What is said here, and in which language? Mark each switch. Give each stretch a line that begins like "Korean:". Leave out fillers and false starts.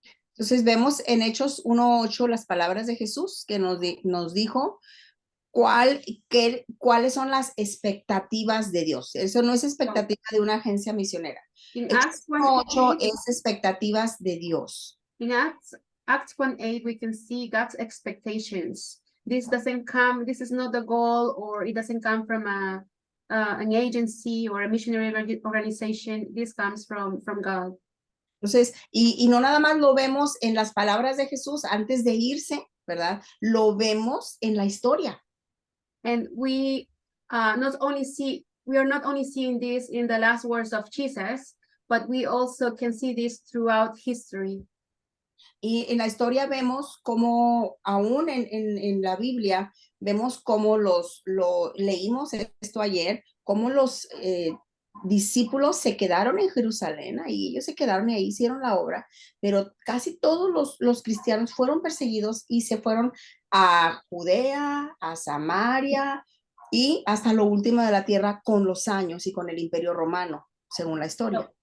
Spanish: Entonces vemos en Hechos 1:8 las palabras de Jesús que nos dijo cuáles son las expectativas de Dios. Eso no es expectativa de una agencia misionera.
English: In
Spanish: Hechos
English: Acts 1:8 1:8,
Spanish: es expectativas de Dios.
English: in Acts 1:8, we can see God's expectations. This is not the goal, or it doesn't come from an agency or a missionary organization. This comes from God.
Spanish: Entonces, y no nada más lo vemos en las palabras de Jesús antes de irse, ¿verdad? Lo vemos en la historia.
English: And we are not only seeing this in the last words of Jesus, but we also can see this throughout history.
Spanish: Y en la historia vemos cómo, aún en la Biblia, vemos cómo leímos esto ayer, cómo los discípulos se quedaron en Jerusalén, y ellos se quedaron y ahí hicieron la obra, pero casi todos los cristianos fueron perseguidos y se fueron a Judea, a Samaria y hasta lo último de la tierra con los años y con el Imperio Romano, según la historia.